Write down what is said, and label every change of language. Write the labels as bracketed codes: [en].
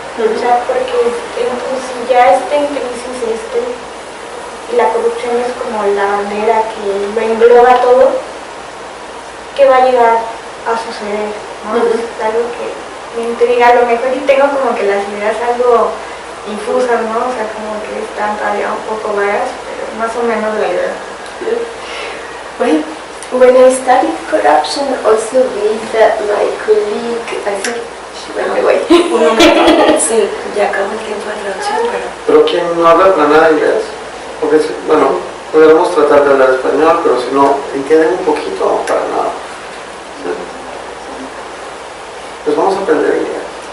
[es] O sea, porque si ya está en crisis y la corrupción es como la bandera que lo engloba todo, ¿qué va a llegar a suceder? ¿No? Es algo que me intriga, a lo mejor y tengo como que las ideas algo infusas, ¿no? O sea, como que están todavía un poco vagas, pero más o menos la idea. [en] Well, when I studied corruption also with my colleague, I think she went away. [es] Sí, ya acabó el tiempo de traducción, Pero ¿quién no habla para nada inglés? Porque, bueno, podemos tratar de hablar español, pero si no, ¿entienden un poquito o para nada? ¿Sí? Pues vamos a aprender inglés.